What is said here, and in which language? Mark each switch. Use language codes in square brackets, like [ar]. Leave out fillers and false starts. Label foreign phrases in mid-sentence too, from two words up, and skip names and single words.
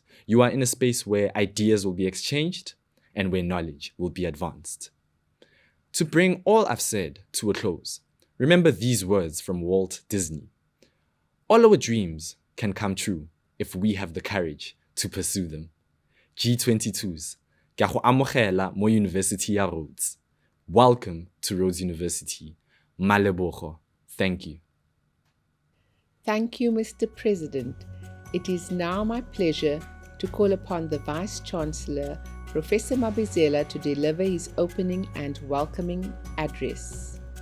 [en] You are in a space where ideas will be exchanged and where knowledge will be advanced. To bring all I've said to a close, remember these words from Walt Disney. All our dreams can come true if we have the courage to pursue them. G22s, [tn] ke a go amogela mo University ya Rhodes. [en] Welcome to Rhodes University. Malebogo. Thank you. Thank you, Mr. President. It is now my pleasure to call upon the Vice-Chancellor, Professor Mabizela, to deliver his opening and welcoming address.